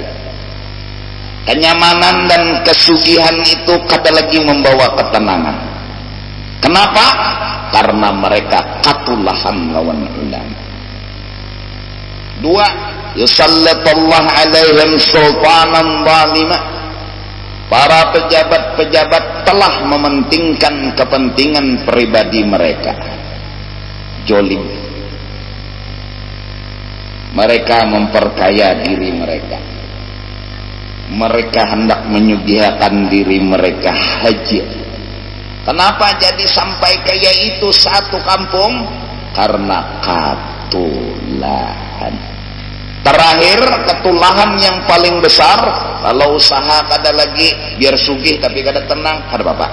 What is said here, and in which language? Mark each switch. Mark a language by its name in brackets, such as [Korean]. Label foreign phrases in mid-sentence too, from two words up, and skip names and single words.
[Banjar] Kenyamanan dan kesugihan itu kada lagi membawa ketenangan. [Indonesian] Kenapa? [Banjar] Karena mereka katulahan lawan ulama. [Arabic] 2, يسلط الله عليهم سلطانا ظالمة. [Indonesian] Para pejabat-pejabat telah mementingkan kepentingan pribadi mereka. Jolim. Mereka memperkaya diri mereka. [Banjar] Mereka hendak menyugihakan diri mereka haji. Kenapa jadi sampai kaya itu satu kampung? Karena katulahan. Terakhir, ketulahan yang paling besar, kalau usaha kada lagi, biar sugih tapi kada tenang, kada apa-apa.